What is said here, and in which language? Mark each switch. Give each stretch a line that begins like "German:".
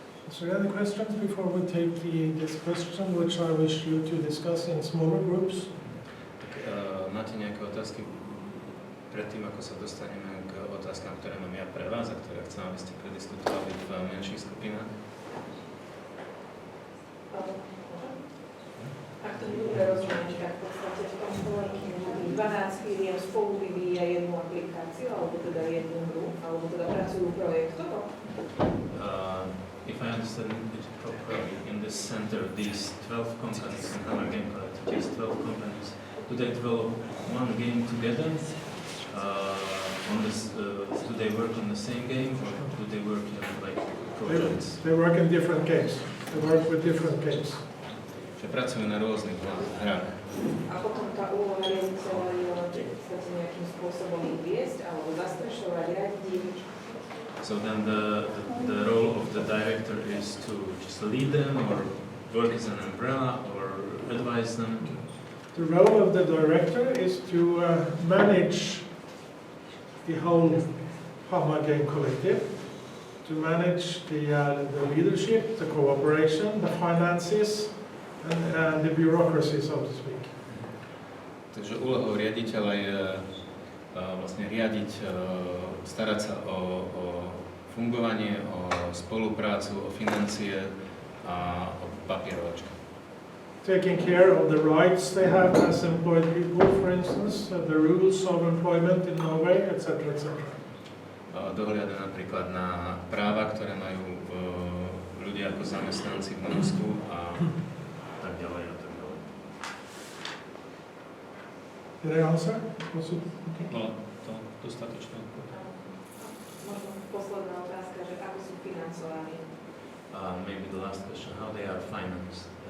English: Is there any questions before we take this question, which I wish you to discuss in smaller groups?
Slovak: Máte nejaké otázky predtým, ako sa dostaneme k otázkam, ktoré mám ja pre vás a ktoré chcem, aby ste prediskutovali v menších skupinách? Ak to dobre rozumiem, tak v podstate v tom co-workingu 12 firiem spolu vyvíja jednu aplikáciu, alebo teda jednu hru, alebo teda pracujú projektovo?
English: If I understand it properly, in this center, these 12 companies in our game collective, these 12 companies, do they develop one game together? Do they work on the same game, or do they work in like projects? They work in different games. They work with different games.
Slovak: Že pracujú na rôznych hrách. A potom tá úloha riaditeľa je nejakým spôsobom ich viesť, alebo zastrešovať, riadiť.
English: So then the role of the director is to just lead them, or work as an umbrella, or advise them? The role of the director is to manage the whole Pharma Game Collective, to manage the leadership, the cooperation, the finances, and the bureaucracy, so to speak.
Slovak: Takže úlohou riaditeľa je vlastne riadiť, starať sa o fungovanie, o spoluprácu, o financie a o papierovačku.
English: Taking care of the rights they have as employed people, for instance, the rules of employment in Norway, etc., etc.
Slovak: Dohliada napríklad na práva, ktoré majú ľudia ako zamestnanci v Norsku a tak ďalej a tak ďalej.
English: Did I answer? Was it okay?
Slovak: No, to dostatočné. Možno posledná otázka, že ako sú financovaní?
English: Maybe the last question, how they are financed.